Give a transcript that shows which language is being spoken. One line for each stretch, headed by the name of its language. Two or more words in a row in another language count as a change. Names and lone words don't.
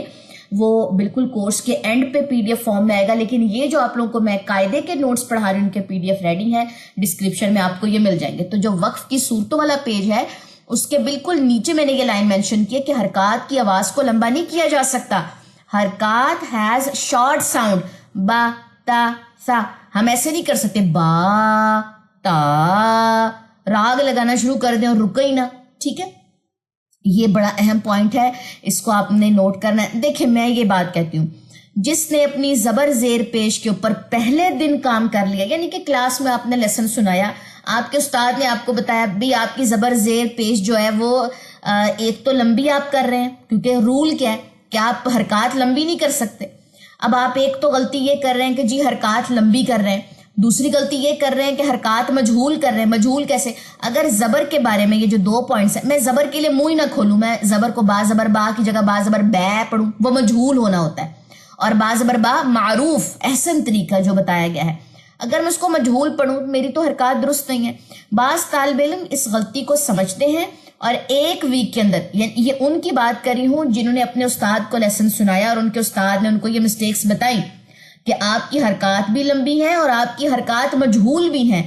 Urdu: وہ بالکل کورس کے اینڈ پہ
English: PDF form
Urdu: میں آئے گا. لیکن یہ جو آپ لوگوں کو میں قاعدے کے نوٹس پڑھا رہی ہوں ان کے
English: PDF ready
Urdu: ہے، ڈسکرپشن میں آپ کو یہ مل جائیں گے. تو جو وقف کی صورتوں والا پیج ہے اس کے بالکل نیچے میں نے یہ
English: line mention
Urdu: کی ہے کہ حرکات کی آواز کو لمبا نہیں کیا جا سکتا.
English: حرکات has short sound.
Arabic: با، تا، سا.
Urdu: ہم ایسے نہیں کر سکتے
Arabic: با، تا،
Urdu: راگ لگانا شروع کر دیں اور رکے ہی نہ. ٹھیک ہے، یہ بڑا اہم پوائنٹ ہے، اس کو آپ نے نوٹ کرنا ہے. دیکھیں میں یہ بات کہتی ہوں، جس نے اپنی زبر زیر پیش کے اوپر پہلے دن کام کر لیا، یعنی کہ کلاس میں آپ نے لیسن سنایا، آپ کے استاد نے آپ کو بتایا بھی آپ کی زبر زیر پیش جو ہے وہ ایک تو لمبی آپ کر رہے ہیں کیونکہ رول کیا ہے کہ آپ حرکات لمبی نہیں کر سکتے. اب آپ ایک تو غلطی یہ کر رہے ہیں کہ جی حرکات لمبی کر رہے ہیں، دوسری غلطی یہ کر رہے ہیں کہ حرکات مجہول کر رہے ہیں. مجہول کیسے؟ اگر زبر کے بارے میں یہ جو 2 پوائنٹس ہیں، میں زبر کے لیے منہ ہی نہ کھولوں، میں زبر کو با زبر با کی جگہ با زبر بے پڑھوں، وہ مجہول ہونا ہوتا ہے. اور با زبر با معروف احسن طریقہ جو بتایا گیا ہے، اگر میں اس کو مجہول پڑھوں میری تو حرکات درست نہیں ہے. بعض طالب علم اس غلطی کو سمجھتے ہیں اور ایک ویک کے اندر، یعنی یہ ان کی بات کر رہی ہوں جنہوں نے اپنے استاد کو لیسن سنایا اور ان کے استاد نے ان کو یہ مسٹیکس بتائیں کہ آپ کی حرکات بھی لمبی ہیں اور آپ کی حرکات مجہول بھی ہیں.